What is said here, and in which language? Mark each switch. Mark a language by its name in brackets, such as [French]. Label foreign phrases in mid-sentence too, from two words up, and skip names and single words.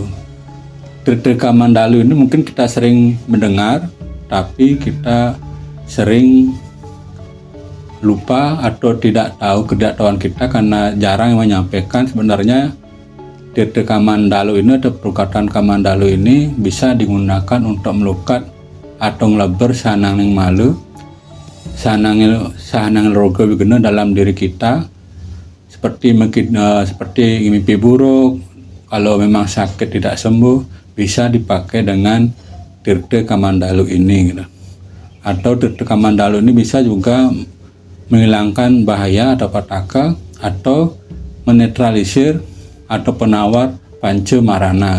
[Indonesian] Tirta Kamandalu ini mungkin kita sering mendengar, tapi kita sering lupa atau tidak tahu ketidaktahuan kita karena jarang yang menyampaikan. Sebenarnya Tirta Kamandalu ini atau pelukatan Kamandalu ini bisa digunakan untuk melukat atau [Balinese] ngeleber sananging malu, sanangil roga bigena [Indonesian] dalam diri kita, seperti mimpi buruk. Kalau memang sakit tidak sembuh, bisa dipakai dengan Tirta Kamandalu ini gitu. Atau Tirta Kamandalu ini bisa juga menghilangkan bahaya atau petaka, atau menetralisir atau penawar pancamarana.